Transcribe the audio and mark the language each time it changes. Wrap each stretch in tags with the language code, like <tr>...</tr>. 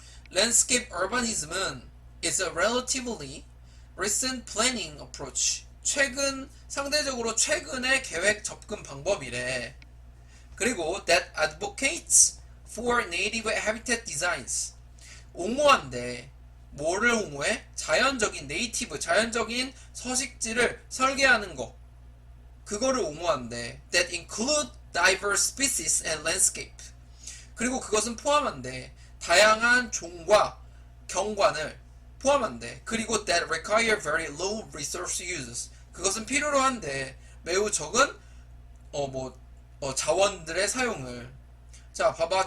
<en>landscape urbanism은 is a relatively recent planning approach.</en> <ko>상대적으로 최근의 계획 접근 방법이래.</ko> <en>그리고 that advocates for native habitat designs.</en> <ko>옹호한데, 뭐를 옹호해? 자연적인 자연적인 서식지를 설계하는 거. 그거를 옹호한대.</ko> <en>That include diverse species and landscape.</en> <ko>그리고 그것은 포함한대. 다양한 종과 경관을 포함한대.</ko> <en>그리고 that require very low resource uses.</en> <ko>그것은 필요로 한데 매우 적은 자원들의 사용을. 자, 봐봐.</ko>